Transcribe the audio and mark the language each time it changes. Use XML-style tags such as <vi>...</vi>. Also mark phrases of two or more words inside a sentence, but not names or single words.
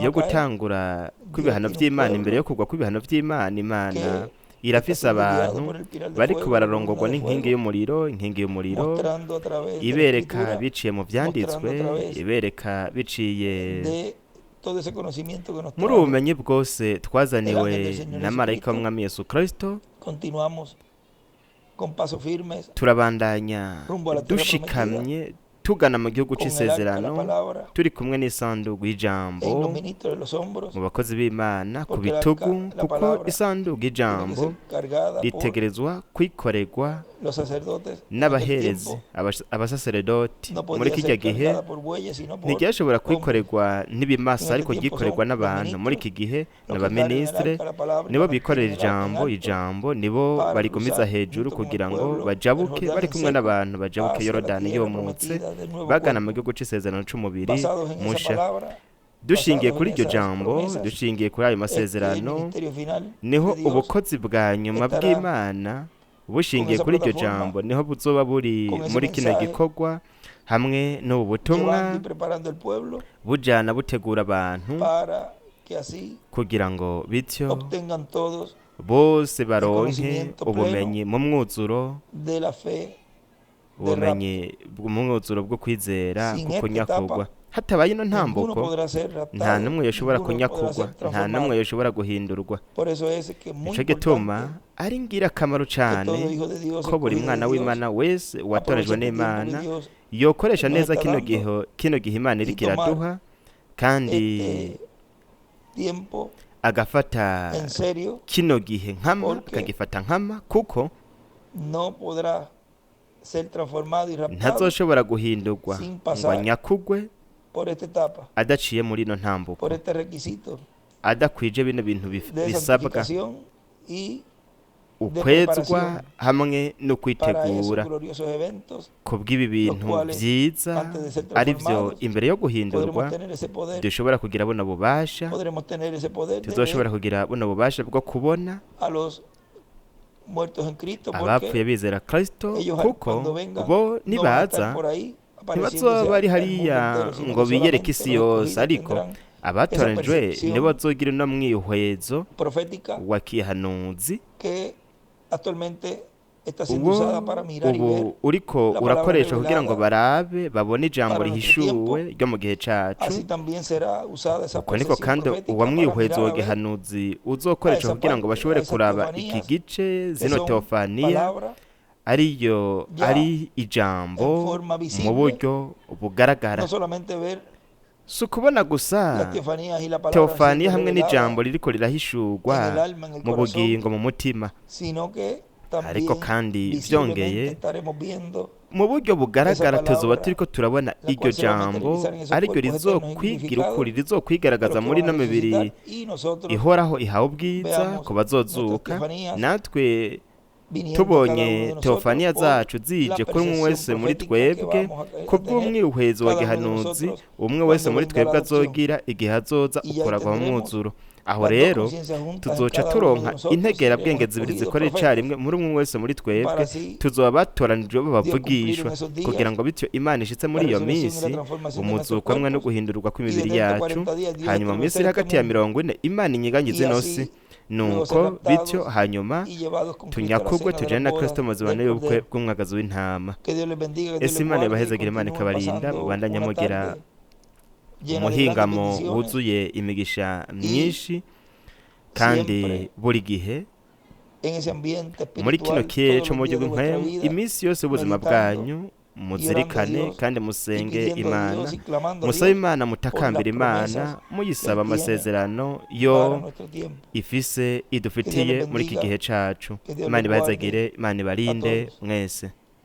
<es>yo a caer,</es> <rn>gutangura kw'ibihano</rn> <es>Dios tiene un</es> <rn>vy'Imana,</rn> <es>pueblo</es> <rn>imbere yo kugwa kw'ibihano vy'Imana, Imana</rn> <es>que</es> <rn>irafise</rn> <es>está siendo guiado</es> <rn>abantu</rn> <es>por el pilar de</es> <rn>bariko</rn> <es>fuego,</es> <rn>bararongorwa</rn> <es>columna de</es> <rn>n'inkingi</rn> <es>fuego,</es> <rn>y'umuriro, inkingi y'umuriro</rn> <es>mostrando a través de la</es> <rn>ibereka</rn> <es>escritura,</es> <rn>biciye mu vyanditswe,</rn> <es>mostrando a través</es> <rn>ibereka biciye</rn> <es>de todo ese conocimiento que nos</es> <rn>muri</rn> <es>trae.</es> <rn>ubumenyi bwose twazaniwe</rn> <es>El ángel del Señor</es> <rn>na marayika</rn> <es>Jesucristo.</es> <rn>w'umwami Yesu Kristo.</rn> <es>Continuamos con pasos firmes</es> <rn>Turabandanya</rn> <es>rumbo a la tierra</es> <rn>dushikamye tugana mu gihugu</rn> <es>con el arca de la</es> <rn>c'isezerano,</rn> <es>palabra</es> <rn>turi kumwe n'isanduku y'ijambo</rn> <es>en los ministros de los hombros,</es> <rn>mu bakozi b'Imana ku</rn> <es>porque el</es> <rn>bitugu,</rn> <es>arca, la</es> <rn>kuko</rn> <es>palabra,</es> <rn>isanduku</rn> <es>tiene que</es> <rn>y'ijambo</rn> <es>ser cargada por</es> <rn>ritegerezwa kwikorerwa</rn> <es>los sacerdotes. En aquel</es> <rn>n'abaherezi,</rn> <es>tiempo</es> <rn>abasaseredoti.</rn> <es>no</es> <rn>Muri</rn> <es>podía</es> <rn>kijya</rn> <es>ser</es> <rn>gihe</rn> <es>cargada por bueyes, sino por</es> <rn>ntiryashobora</rn> <es>hombres.</es> <rn>kwikorerwa n'ibimasa,</rn> <es>En</es> <rn>ariko</rn> <es>aquel tiempo</es> <rn>ryikorerwa</rn> <es>son los</es> <rn>n'abantu. Muri iki gihe</rn> <es>Los que cargan el</es> <rn>n'abaminisitire</rn> <es>arca, la palabra,</es> <rn>nibo</rn> <es>van a</es> <rn>bikorera</rn> <es>tener el arca en</es> <rn>ijambo,</rn> <es>alto</es> <rn>ijambo nibo</rn> <es>para</es> <rn>barigumiza</rn> <es>cruzar</es> <rn>hejuru</rn> <es>junto con el</es> <rn>kugira ngo</rn> <es>pueblo</es> <rn>bajabuke</rn> <es>el</es> <rn>bari</rn> <es>Jordán</es> <rn>kumwe</rn> <es>seco</es> <rn>n'abantu bajabuke</rn> <es>hacia la</es> <rn>Yorodani</rn> <es>tierra</es> <rn>yomutse</rn> <es>prometida del nuevo</es> <rn>bagana mu</rn> <es>cuerpo.</es> <rn>gihugu c'isezerano c'umubiri</rn> <es>Basados en esa</es> <rn>musha.</rn> <es>palabra,</es> <rn>Dushingiye</rn> <es>basados</es> <rn>kuri</rn> <es>en</es> <rn>iryo</rn> <es>esas</es> <rn>jambo,</rn> <es>promesas,</es> <rn>dushingiye kuri ayo</rn> <es>el</es> <rn>masezerano,</rn> <es>ministerio final</es> <rn>niho</rn> <es>de Dios</es> <rn>ubukozi bwa nyuma</rn> <es>estará</es> <rn>bw'Imana bushingiye</rn> <es>esa</es> <rn>kuri iryo</rn> <es>plataforma,</es> <rn>jambo, niho buzoba buri</rn> <es>con ese</es> <rn>muri kino</rn> <es>mensaje,</es> <rn>gikorwa, hamwe n'ubu butumwa</rn> <es>llevando y preparando el pueblo</es> <rn>bujana butegura abantu</rn> <es>para que así</es> <rn>kugira ngo bityo</rn> <es>obtengan todos</es> <rn>bose baronke</rn> <es>conocimiento</es> <rn>ubumenyi mu mwuzuro,</rn> <es>de la fe</es> <rn>ubumenyi mu mwuzuro bwo kwizera</rn> <es>Sin</es> <rn>kuko</rn> <es>esta</es> <rn>nyakugwa.</rn> <es>etapa,</es> <rn>hatabaye ino</rn> <es>ninguno</es> <rn>ntambuko,</rn> <es>podrá ser</es> <rn>nta</rn> <es>raptado,</es> <rn>n'umwe yoshobora</rn> <es>ninguno podrá</es> <rn>kunyakugwa,</rn> <es>ser</es> <rn>nta</rn> <es>transformado.</es> <rn>n'umwe yoshobora guhindurwa.</rn> <es>Por eso es que es muy</es> <rn>Nico gituma</rn> <es>importante</es> <rn>ari ingirakamaro</rn> <es>que</es> <rn>cyane</rn> <es>todo hijo de Dios,</es> <rn>ko buri</rn> <es>escogido</es> <rn>mwana</rn> <es>de Dios,</es> <rn>w'Imana wese watorejwe</rn> <es>aproveche este tiempo</es> <rn>n'Imana</rn> <es>que Dios</es> <rn>yokoresha</rn> <es>nos</es> <rn>neza</rn> <es>está dando</es> <rn>kino gihe Imana iriko</rn> <es>y tomar</es> <rn>iraduha, kandi</rn> <es>este tiempo</es> <rn>agafata</rn> <es>en serio,</es> <rn>kino gihe nkama,</rn> <es>porque</es> <rn>akagifata nkama, kuko</rn> <es>no podrá ser transformado y raptado</es> <rn>ntazoshobora guhindurwa</rn> <es>sin</es> <rn>ngo</rn> <es>pasar</es> <rn>anyakugwe</rn> <es>por esta etapa,</es> <rn>adaciye muri ino ntambuko,</rn> <es>por este requisito</es> <rn>adakwije bino bintu</rn> <es>de</es> <rn>bisabwa,</rn> <es>santificación y</es> <rn>ukwezwa hamwe no</rn> <es>para esos</es> <rn>kwitegura</rn> <es>gloriosos eventos</es> <rn>kubw'ibi bintu</rn> <es>cuales,</es> <rn>vyiza,</rn> <es>antes de ser</es> <rn>ari vyo</rn> <es>transformados,</es> <rn>imbere yo guhindurwa</rn> <es>podremos tener ese poder,</es> <rn>dushobora kugira buno bubasha,</rn> <es>podremos tener ese poder de</es> <rn>tuzoshobora</rn> <es>ver</es> <rn>kugira buno bubasha bwo kubona</rn> <es>a los muertos en Cristo,</es> <rn>abapfuye</rn> <es>porque</es> <rn>bizera Kristo,</rn> <es>ellos</es> <rn>kuko</rn> <es>cuando vengan</es> <rn>bo</rn> <es>no van a</es> <rn>nibaza</rn> <es>estar por ahí</es> <rn>ntibazoba</rn> <es>apareciéndose</es> <rn>bari</rn> <es>al mundo</es> <rn>hariya</rn> <es>entero, sino</es> <rn>ngo</rn> <es>que</es> <rn>biyereke</rn> <es>solamente</es> <rn>isi</rn> <es>los</es> <rn>yose,</rn> <es>escogidos</es> <rn>ariko</rn> <es>tendrán</es> <rn>abatoranijwe</rn> <es>percepción</es> <rn>nibo bazogira uno mwihwezo</rn> <es>profética</es> <rn>wa kihanuzi,</rn> <es>que actualmente está siendo</es> <rn>uwo</rn> <es>usada para mirar y ver</es> <rn>ubu uriko</rn> <es>la</es> <rn>urakoresha</rn> <es>palabra</es> <rn>kugira ngo</rn> <es>revelada</es> <rn>barabe babone ijambo</rn> <es>para nuestro</es> <rn>rihishuwe</rn> <es>tiempo.</es> <rn>ryo mu gihe cacu.</rn> <es>Así también será usada esa</es> <rn>Uko niko</rn> <es>percepción</es> <rn>kandi</rn> <es>profética</es> <rn>uwa</rn> <es>para</es> <rn>mwihwezo</rn> <es>mirar</es> <rn>wa</rn> <es>a ver</es> <rn>gihanuzi</rn> <es>a</es> <rn>uzokoresha</rn> <es>esa</es> <rn>kugira ngo</rn> <es>parte, a</es> <rn>bashobore</rn> <es>esas</es> <rn>kuraba iki</rn> <es>teofanías</es> <rn>gice,</rn> <es>que</es> <rn>zino</rn> <es>son</es> <rn>teofaniya</rn> <es>palabras</es> <rn>ariyo</rn> <es>ya</es> <rn>ari</rn> <es>en</es> <rn>ijambo</rn> <es>forma</es> <rn>mu</rn> <es>visible,</es> <rn>buryo bugaragara,</rn> <es>no solamente ver</es> <rn>si ukubona</rn> <es>las</es> <rn>gusa</rn> <es>teofanías y la palabra han</es> <rn>teofaniya</rn> <es>sido</es> <rn>hamwe</rn> <es>revelada</es> <rn>n'ijambo ririko</rn> <es>en el</es> <rn>rirahishurwa</rn> <es>alma, en el</es> <rn>mu</rn> <es>corazón,</es> <rn>bugingo mu mutima,</rn> <es>sino que</es> <rn>ariko</rn> <es>también</es> <rn>kandi</rn> <es>visiblemente</es> <rn>vyongeye</rn> <es>estaremos viendo</es> <rn>mu buryo</rn> <es>esa</es> <rn>bugaragara tuzoba</rn> <es>palabra,</es> <rn>turiko turabona</rn> <es>la</es> <rn>iryo</rn> <es>cual se va a</es> <rn>jambo</rn> <es>materializar en esos</es> <rn>ariryo</rn> <es>cuerpos eternos y</es> <rn>rizokwigira ukuri</rn> <es>glorificados de</es> <rn>rizokwigaragaza</rn> <es>los que</es> <rn>muri</rn> <es>van a</es> <rn>ino mibiri</rn> <es>resucitar, y nosotros</es> <rn>ihoraho ihawe ubwiza</rn> <es>veamos</es> <rn>ku</rn> <es>nuestras</es> <rn>bazozuka,</rn> <es>teofanías</es> <rn>natwe</rn> <es>viniendo a cada uno</es> <rn>tubonye</rn> <es>de nosotros</es> <rn>teofaniya</rn> <es>por</es> <rn>zacu</rn> <es>la</es> <rn>zije kuri umwe</rn> <es>percepción</es> <rn>wese muri</rn> <es>profética que</es> <rn>twebwe</rn> <es>vamos a tener</es> <rn>kubw'umwihwezo wa</rn> <es>cada uno de</es> <rn>gihanuzi</rn> <es>nosotros</es> <rn>umwe wese</rn> <es>cuando</es> <rn>muri</rn> <es>venga la</es> <rn>twebwe</rn> <es>adopción.</es> <rn>azogira igihe azoza</rn> <es>Y ahí</es> <rn>ukuragwa mu</rn> <es>tendremos</es> <rn>mwuzuro. Aho</rn> <es>las dos</es> <rn>rero</rn> <es>conciencias juntas en</es> <rn>tuzoca</rn> <es>cada uno de</es> <rn>turonka</rn> <es>nosotros,</es> <rn>integerabwenge</rn> <es>seremos</es> <rn>zibiri</rn> <es>escogidos</es> <rn>zikora</rn> <es>profetas</es> <rn>icarimwe muri umwe wese muri twebwe,</rn> <es>para así</es> <rn>tuzoba batoranijwe</rn> <es>Dios cumplir</es> <rn>b'abavugishwa</rn> <es>en esos días</es> <rn>kugira ngo bityo Imana ishitse muri</rn> <es>la</es> <rn>iyo</rn> <es>resurrección y</es> <rn>minsi</rn> <es>la transformación de nuestros</es> <rn>umuzuko hamwe no</rn> <es>cuerpos,</es> <rn>guhindurwa</rn> <es>y</es> <rn>kw'imibiri</rn> <es>desde estos</es> <rn>yacu,</rn> <es>40 días Dios</es> <rn>hanyuma mu minsi</rn> <es>establecer</es> <rn>iri</rn> <es>este</es> <rn>hagati ya</rn> <es>mundo</es> <rn>40 Imana inyiganyiza</rn> <es>y</es> <rn>ino si,</rn> <es>así luego ser</es> <rn>nuko bityo</rn> <es>raptados</es> <rn>hanyuma</rn> <es>y llevados con Cristo a la</es> <rn>tunyakugwe</rn> <es>cena de</es> <rn>tujane</rn> <es>la</es> <rn>na Kristo</rn> <es>boda</es> <rn>mu zibane</rn> <es>del</es> <rn>y'ubukwe</rn> <es>Cordero.</es> <rn>bw'umwagazi w'intama.</rn> <es>Que Dios les bendiga, que Dios Ese les</es> <rn>Imana</rn> <es>guarde y</es> <rn>ibahezagire, Imana</rn> <es>continúen</es> <rn>ikabarinda,</rn> <es>pasando</es> <rn>mubandanye</rn> <es>una</es> <rn>mugira</rn> <es>tarde llena de grandes</es> <rn>umuhingamo</rn> <es>bendiciones</es> <rn>wuzuye imigisha</rn> <es>y</es> <rn>myinshi, kandi</rn> <es>siempre</es> <rn>buri gihe</rn> <es>en ese ambiente</es> <rn>muri kino</rn> <es>espiritual</es> <rn>kirere</rn> <es>todos</es> <rn>cyo mu</rn> <es>los</es> <rn>buryo</rn> <es>días de vuestra</es> <rn>bw'impwemu</rn> <es>vida,</es> <rn>iminsi yose ubuzima</rn> <es>meditando</es> <rn>bwanyu</rn> <es>y orando a</es> <rn>muzirikane</rn> <es>Dios</es> <rn>kandi</rn> <es>y</es> <rn>musenge</rn> <es>pidiendo de</es> <rn>Imana,</rn> <es>Dios y clamando a</es> <rn>musabe</rn> <es>Dios</es> <rn>Imana,</rn> <es>por las</es> <rn>mutakambira Imana,</rn> <es>promesas que</es> <rn>muyisaba</rn> <es>Él tiene</es> <rn>amasezerano</rn> <es>para</es> <rn>yo</rn> <es>nuestro tiempo.</es> <rn>ifise</rn> <es>Que Dios les</es> <rn>idufitiye muri iki</rn> <es>bendiga,</es> <rn>gihe cacu.</rn> <es>que Dios</es> <rn>Imana</rn> <es>les guarde</es> <rn>ibahezagire, Imana</rn> <es>a</es> <rn>ibarinde</rn> <es>todos.</es> <rn>mwese.</rn>